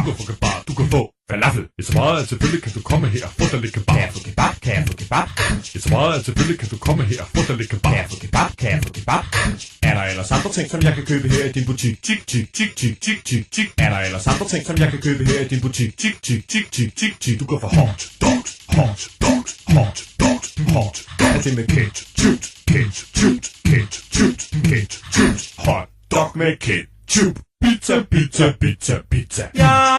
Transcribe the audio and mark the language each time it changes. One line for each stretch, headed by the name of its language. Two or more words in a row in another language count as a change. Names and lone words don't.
Danish: Du kan få kebab. Du kan få falafel. Hvis så meget, at selvfølgelig kan du komme her og få dig lidt kebab. Kan jeg få kebab? Kan jeg få kebab? Hvis så meget, at selvfølgelig kan du komme her og få dig lidt kebab. Kan jeg få kebab? Kan jeg få kebab? Er der ellers andre ting, som jeg kan købe her i din butik? Tik, tik, tik, tik, tik, tik, tik. Er der ellers andre ting, som jeg kan købe her i din butik? Tik, tik, tik, tik, tik, tik.
English: Du kan få hot dogs, hot dogs, hot dogs, hot dogs.
Danish: Er det med ketchup, ketchup, ketchup, ketchup.
English: Hot dog
Danish: med ketchup. Pizza, pizza, pizza, pizza. Ja!